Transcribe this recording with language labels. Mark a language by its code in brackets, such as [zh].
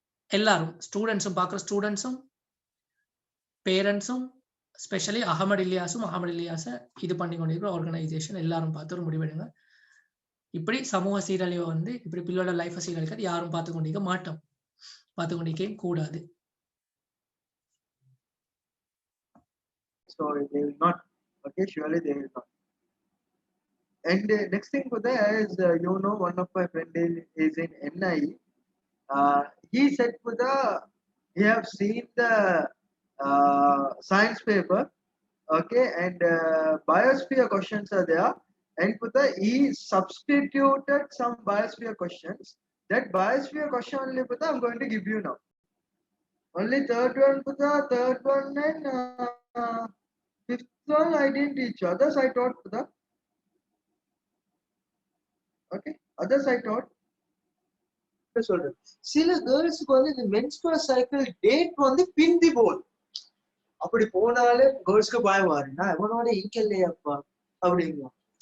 [ta] எல்லாரும் ஸ்டூடெண்ட்ஸும், பார்க்குற ஸ்டூடெண்ட்ஸும், பேரண்ட்ஸும், ஸ்பெஷலி அகமது இலியாஸை இது பண்ணி கொண்டிருக்கிற ஆர்கனைசேஷன் எல்லாரும் பார்த்து ஒரு முடிவெடுங்க. இப்படி சமூக சீரழிவை இப்படி பிள்ளையோட லைஃபை சீரழிக்கிறது யாரும் பார்த்து கொண்டிருக்க மாட்டோம், பார்த்து கொண்டிருக்கே கூடாது. [en] So they will not. Okay, surely they will not. And next thing for that is, one of my friend is in NI. He said for he have seen the science paper, okay, and biosphere questions are there, and for he substituted some biosphere questions. That biosphere question only for I'm going to give you now. Only third one for third one and fifth one I didn't teach. Others I taught for okay, others I taught. [ta] சொல்றேன், சில கேர்ள்ஸ்க்கு இந்த menstrual cycle date பிந்தி போகுது. அப்படி போனாலே கேர்ள்ஸ்க்கு பயம் மாறினா எவனோட இங்க இல்லையாப்பா அப்படிங்குவோம்.